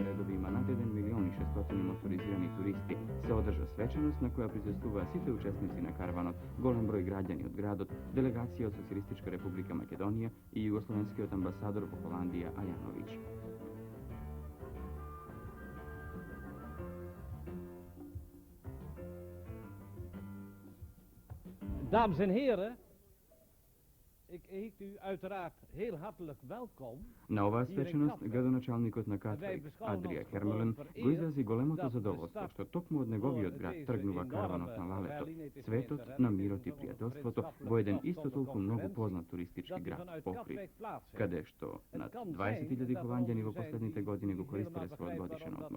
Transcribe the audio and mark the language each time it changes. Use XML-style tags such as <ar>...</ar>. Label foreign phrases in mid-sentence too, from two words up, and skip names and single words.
<mk>редови има над 1.600.000 моторизирани туристи, се одржа свеченост на која присуствуваа сите учесници на карванот, голем број граѓани од градот, делегација од Социјалистичка република Македонија и југословенскиот амбасадор во Холандија Ајановиќ.</mk> <nl>Dames en heren, ik heet u uiteraard heel hartelijk welkom.</nl> <mk>На оваа свеченост, градоначалникот на Катвајк, Адрија Хермелен, го изрази големото задоволство што токму од неговиот град тргнува карванот на лалето, цветот на мирот и пријателството во еден исто толку многу познат туристички град, Охрид, каде што над 20.000 холанѓани во последните години го користеле својот годишен одмор.</mk>